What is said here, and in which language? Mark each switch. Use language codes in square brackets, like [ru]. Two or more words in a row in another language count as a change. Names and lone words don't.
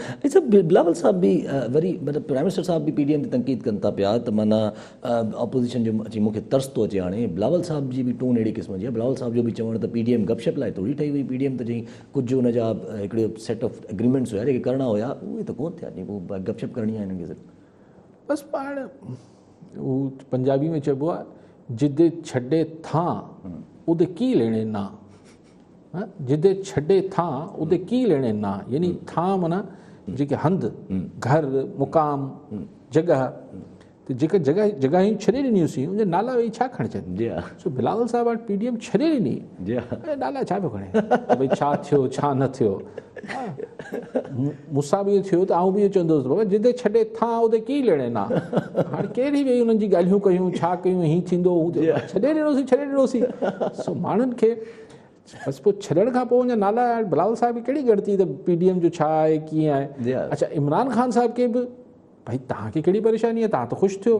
[sd] ऐं सभु बिलावल साहब बि वरी मतिलबु [en] prime minister [sd] साहब बि PDM ते तनक़ीद कनि था पिया त माना अपोज़िशन जो अची मूंखे तरस थो अचे। हाणे बिलावल साहब जी बि टोन अहिड़ी क़िस्म जी आहे। बिलावल साहब जो बि चवणु त PDM गपशप लाइ थोरी ठही हुई। PDM त चई कुझु हुन जा हिकिड़े [en] set of agreements [sd] हुया जेके करणा हुया, उहे त कोन थिया। पोइ गपशप करणी आहे हिननि खे सिर्फ़ु। बसि पाण हू पंजाबी में चइबो आहे, [pa] जिदे छॾे थां उदे की लेणे ना। जिदे छॾे थां उदे की लेणे ना, [sd] यानी थां माना जेके हंधि, घर, मुक़ाम, जॻह, त जेके जॻहियूं छॾे ॾिनियूंसीं उनजा नाला वेही छा खणजनि। जी हा। सो बिलावल साहब वटि PDM छॾे ॾिनी। जी हा। नाला छा पियो खणे, भई छा थियो छा न थियो। मूंसां बि इहो थियो त आउं बि इहो चवंदुसि, [pa] बाबा जिदे छॾे थां उते की लेणे ना। [sd] हाणे केरु वेही हुननि जी ॻाल्हियूं कयूं, छा कयूं, हीअं थींदो हू छॾे ॾिनोसीं। सो माण्हुनि खे बसि पोइ छॾण खां पोइ उनजा नाला बिलावल साहब बि कहिड़ी ॻणती त PDM जो छा आहे कीअं आहे। अच्छा, इमरान ख़ान साहब खे बि भाई तव्हांखे कहिड़ी परेशानी आहे, तव्हां त ख़ुशि थियो।